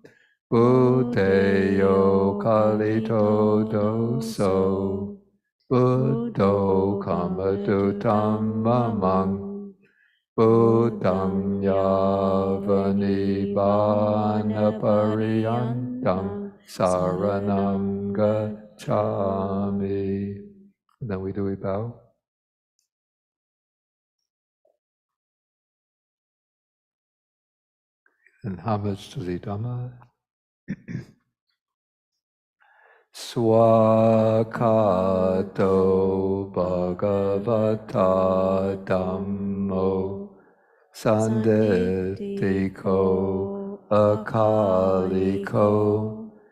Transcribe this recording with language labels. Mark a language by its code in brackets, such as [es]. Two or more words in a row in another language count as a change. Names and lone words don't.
[pi] Buddhayo kalito doso Buddho kamadutam mamang Buddham yavanibana pariyantam saranam gacchami. [en] And then we bow. And homage to the Dhamma. [pi] Swakato Bhagavata Dhammo Sanditiko Akaliko